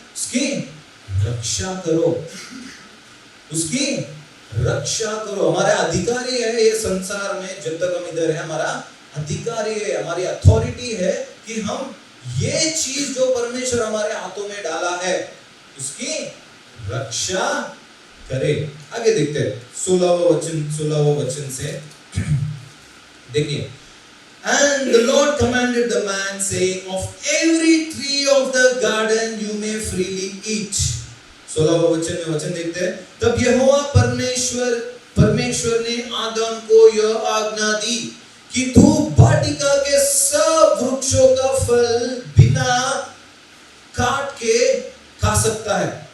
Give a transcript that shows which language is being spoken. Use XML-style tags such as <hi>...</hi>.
<hi>उसकी रक्षा करो, उसकी रक्षा करो। हमारा अधिकारी है ये संसार में, जब तक हम इधर है हमारा अधिकारी है, हमारी अथॉरिटी है कि हम ये चीज जो परमेश्वर हमारे हाथों में डाला है उसकी रक्षा करें। आगे देखते हैं 16वां वचन से देखिए,</hi> <en>and the Lord commanded the man saying, of every tree of the garden you may freely eat।</en> <hi>16वां वचन देखते हैं, तब यहोवा परमेश्वर ने आदम को यह आज्ञा दी कि तू वाटिका के सब वृक्षों का फल बिना काट के खा सकता है।</hi>